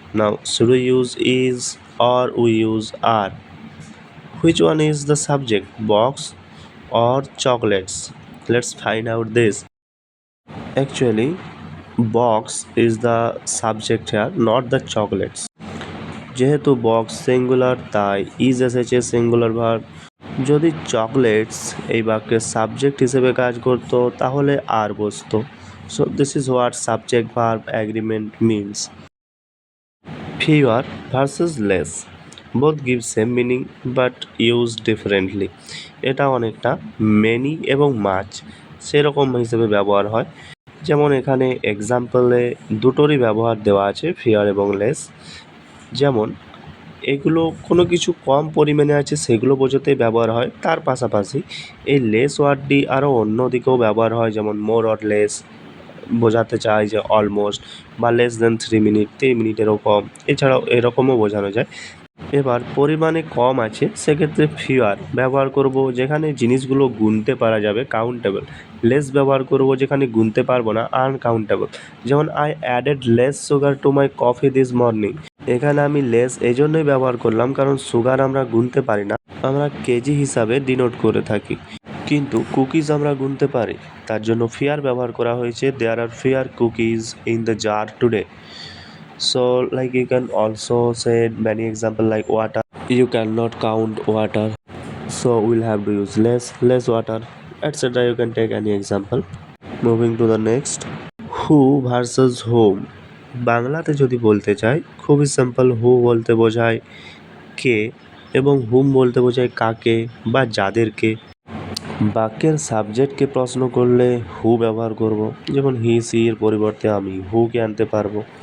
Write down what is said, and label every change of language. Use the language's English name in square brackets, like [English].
[English] Now should we use is or we use are? Which one is the subject, box or chocolates? Let's find out this. Actually, box is the subject here, not the chocolates. [Bangla] যেহেতু box singular তাই is এসেছে singular verb. যদি chocolates এই বাক্যের subject হিসেবে কাজ করতো তাহলে আর বসতো। [English] So this is what subject verb agreement means. Fewer versus less. Both give same meaning but used differently. [Bangla] এটা অনেকটা মেনি এবং মাচ সেরকম হিসেবে ব্যবহার হয়। যেমন এখানে এক্সাম্পলে দুটোরই ব্যবহার দেওয়া আছে, ফিয়ার এবং লেস। যেমন এগুলো কোনো কিছু কম পরিমাণে আছে সেগুলো বোঝাতে ব্যবহার হয়, তার পাশাপাশি এই লেস ওয়ার্ডটি আরও অন্য দিকেও ব্যবহার হয়, যেমন [English] more or less [Bangla] বোঝাতে চায় যে অলমোস্ট, বা [English] less than 3 minute, [Bangla] 3 মিনিটেরও কম, এছাড়াও এরকমও বোঝানো যায়। এবার পরিমাণে কম আছে সেক্ষেত্রে ফিওয়ার ব্যবহার করব যেখানে জিনিসগুলো গুনতে পারা যাবে, কাউন্টেবল। লেস ব্যবহার করব যেখানে গুনতে পারবো না, আনকাউন্টেবল। যেমন [English] I added less sugar to my coffee this morning. [Bangla] এখানে আমি লেস এই জন্যই ব্যবহার করলাম কারণ সুগার আমরা গুনতে পারি না, আমরা কেজি হিসাবে ডিনোট করে থাকি, কিন্তু কুকিজ আমরা গুনতে পারি, তার জন্য ফিয়ার ব্যবহার করা হয়েছে। [English] There are fewer cookies in the jar today. So like you can also say many example like water, you cannot count water, so we'll have to use less water, etc. You can take any example. Moving to the next, who versus whom. [Bangla] বাংলাতে যদি বলতে চাই খুবই simple, হু বলতে বোঝায় কে এবং হুম বলতে বোঝায় কাকে বা যাদেরকে। বাক্যের সাবজেক্টকে প্রশ্ন করলে হু ব্যবহার করব, যেমন হি সি এর পরিবর্তে আমি হুকে আনতে পারবো।